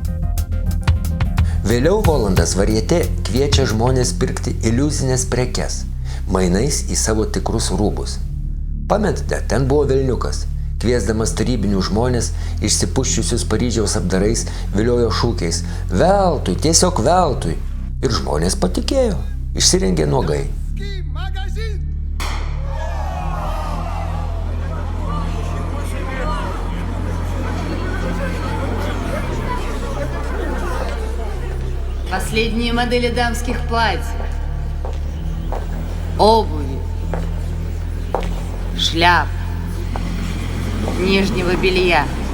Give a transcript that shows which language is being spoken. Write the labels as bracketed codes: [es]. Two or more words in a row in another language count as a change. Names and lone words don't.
[lt] Vėliau Volandas Varieté kviečia žmonės pirkti iliuzinės prekes, mainais į savo tikrus rūbus. Pamentate, ten buvo velniukas, kviesdamas tarybinių žmonės išsipuščiusius Paryžiaus apdarais viliojo šūkiais veltui, tiesiog veltui. Ir žmonės patikėjo, išsirengė nuogai. [ru] Последние модели дамских платьев, обуви, шляп, нижнего белья.